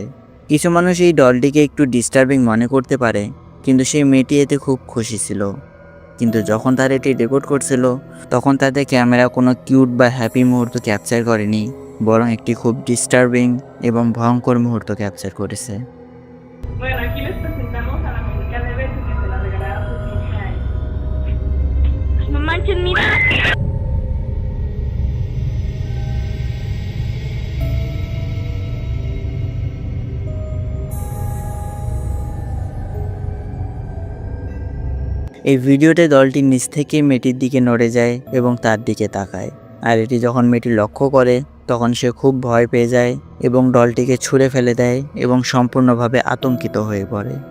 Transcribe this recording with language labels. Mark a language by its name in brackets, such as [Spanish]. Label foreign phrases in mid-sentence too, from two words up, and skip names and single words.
[Bangla] কিছু মানুষ এই ডলটিকে একটু ডিস্টার্বিং মনে করতে পারে, কিন্তু সেই মেয়েটি এতে খুব খুশি ছিল। কিন্তু যখন তারা এটি রেকর্ড করছিল তখন তাদের ক্যামেরা কোনো কিউট বা হ্যাপি মুহূর্ত ক্যাপচার করেনি, বরং একটি খুব ডিস্টার্বিং এবং ভয়ঙ্কর মুহূর্ত ক্যাপচার করেছে। [Spanish] Bueno, aquí les presentamos a la muñeca de Beto que se la regalaron sus 15 años. No manches, mira. [Bangla] এই ভিডিওতে দলটি নিচ থেকে মেয়েটির দিকে নড়ে যায় এবং তার দিকে তাকায়, আর এটি যখন মেয়েটি লক্ষ্য করে তখন সে খুব ভয় পেয়ে যায় এবং ডলটিকে ছুঁড়ে ফেলে দেয় এবং সম্পূর্ণভাবে আতঙ্কিত হয়ে পড়ে।